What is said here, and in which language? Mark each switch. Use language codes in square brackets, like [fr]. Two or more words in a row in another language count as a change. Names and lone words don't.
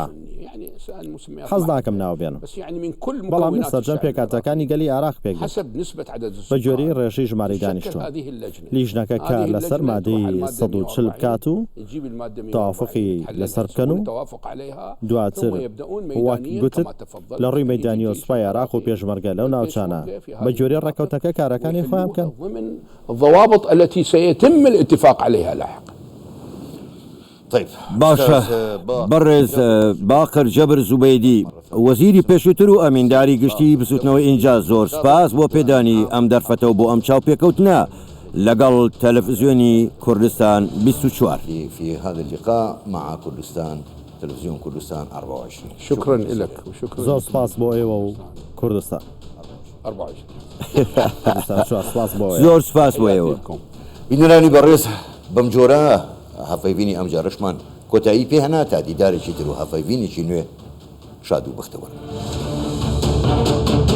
[ckb] حەز ناکەم ناو بێنم، بەڵام سەرجەم پێکاتەکانی گەلی عێراق پێک بە گوێرەی ڕێژەی ژمارەی دانیشتووە. لیژنەکە کار لەسەر مادەی 140 بکات و تەوافقی لەسەر بکەن و دواتر وەک گوتت لە ڕووی مەیدانی سوپای عێراق و پێشمەرگە لەو ناوچانە بە گوێرەی ڕێکەوتەکە کارەکانی خۆیان بکەن. [ar] الضوابط التي سيتم الاتفاق عليها لاحقا. [ckb] باشە بەڕێز باقر جەبر زوبەیدی وەزیری پێشووتر و ئەمینداری گشتی بسووتنەوەی ئینجا زۆر سپاس بۆ پێدانی ئەم دەرفەتەوە بۆ ئەم چاو پێکەوتنە لەگەڵ تەلەڤیزیۆنی کوردستان 24 [ar] في هذا اللقاء مع كردستان تلفزيون كردستان 24. شكرا لك وشكرا [ckb] زۆر سپاس بۆ ئێوە و کوردستان 24. زۆر سپاس بۆ ئێوە. بینەرانی بەڕێز بەم جۆرە هەفەیڤینی ئەم جارەشمان کۆتایی پێ هەنا تا دیدارێکی تر و هەفەیڤینێکی نوێ شاد و بەختەوەر.